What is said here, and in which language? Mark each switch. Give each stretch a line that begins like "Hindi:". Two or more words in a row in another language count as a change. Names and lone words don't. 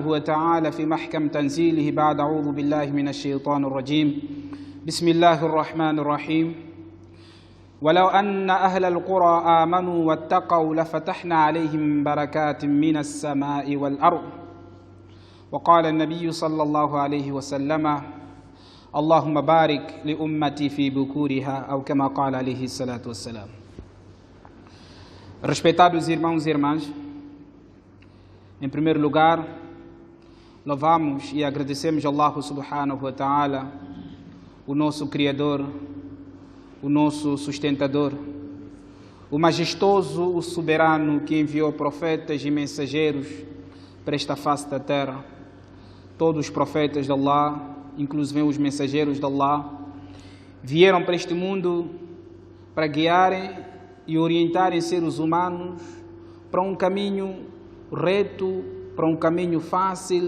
Arabic: وتعالى في محكم تنزيله بعد أعوذ بالله من الشيطان الرجيم بسم الله الرحمن الرحيم ولو أن أهل القرى آمنوا واتقوا لفتحنا عليهم بركات من السماء والأرض وقال النبي صلى الله عليه وسلم اللهم بارك لأمتي في بكورها أو كما قال عليه الصلاة والسلام.
Portuguese: Respeitados irmãos e irmãs, em primeiro lugar, louvamos e agradecemos a Allah
Arabic: سبحانه وتعالى,
Portuguese: o nosso Criador, o nosso sustentador, o majestoso, o soberano que enviou profetas e mensageiros para esta face da terra. Todos os profetas de Allah, inclusive os mensageiros de Allah, vieram para este mundo para guiarem e orientarem seres humanos para um caminho reto, para um caminho fácil.